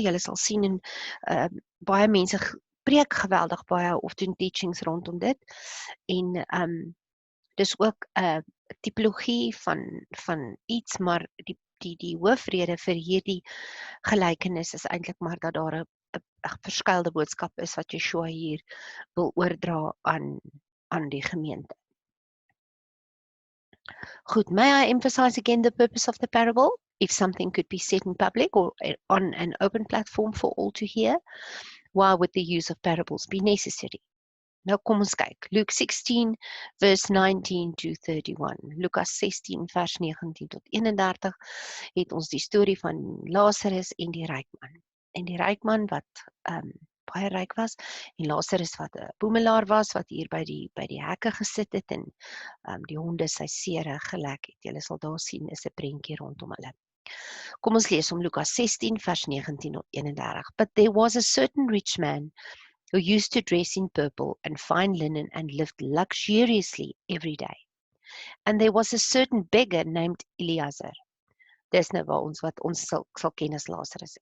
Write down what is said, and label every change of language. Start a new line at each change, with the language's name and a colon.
Afrikaans: Julle sal sien en baie mense preek geweldig baie of doen teachings rondom dit en dis ook 'n tipologie van iets, maar die hoofrede vir hierdie gelykenis is eintlik maar dat daar 'n verskeidelde boodskap is wat Yeshua hier wil oordra aan die gemeente.
English: Goed, may I emphasize again the purpose of the parable? If something could be said in public or on an open platform for all to hear, why would the use of parables be necessary?
Afrikaans: Nou kom ons kyk.
English: Luke 16 verse 19 to 31.
Afrikaans: Lukas 16 vers 19 tot 31 het ons die storie van Lazarus en die ryk man. En die ryk man wat baie ryk was en Lazarus wat 'n boemelaar was wat hier by die hekke gesit het en die honde sy sere gelek het. Julle sal daar sien is 'n prentjie rondom hulle. Kom ons lees om Lukas 16 vers 19 tot 31.
English: But there was a certain rich man who used to dress in purple and fine linen and lived luxuriously every day. And there was a certain beggar named Eliezer.
Afrikaans: Dis nou waar ons wat ons sal ken as Lazarus.